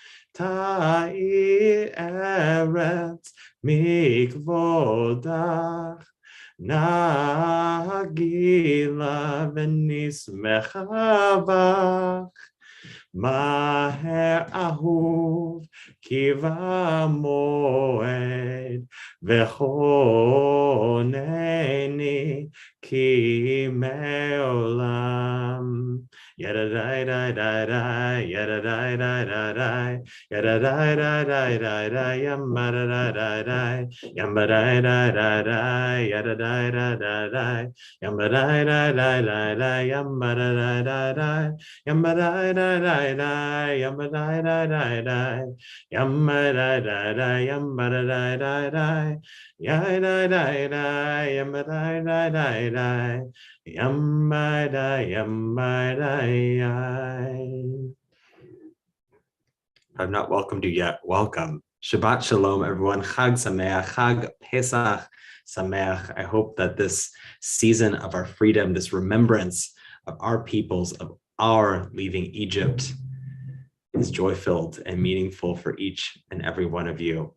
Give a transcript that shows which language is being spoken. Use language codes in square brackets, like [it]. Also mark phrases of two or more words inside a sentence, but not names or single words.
[he] תאיר ארץ מכבודך, נגילה ונשמחה בך. מהר אהוב כי במועד, וכונני כי מעולם. ידעי די די די, ידעי די די די, ידעי די די די די, ימא די די די, ימא די די די, ידעי די די די, ימא די די די, ימא די די, yamba da da da da, yamba da da da da, yamba da da da, yamba da da da da, ya da da da, yamba da da da da, yamba da ya. [en] I've not welcomed you yet. Welcome. [he] שבת שלום, [en] everyone. [he] חג שמח, חג פסח שמח. [en] I hope that this season of our freedom, this remembrance of our peoples, of our leaving Egypt, is joy-filled and meaningful for each and every one of you.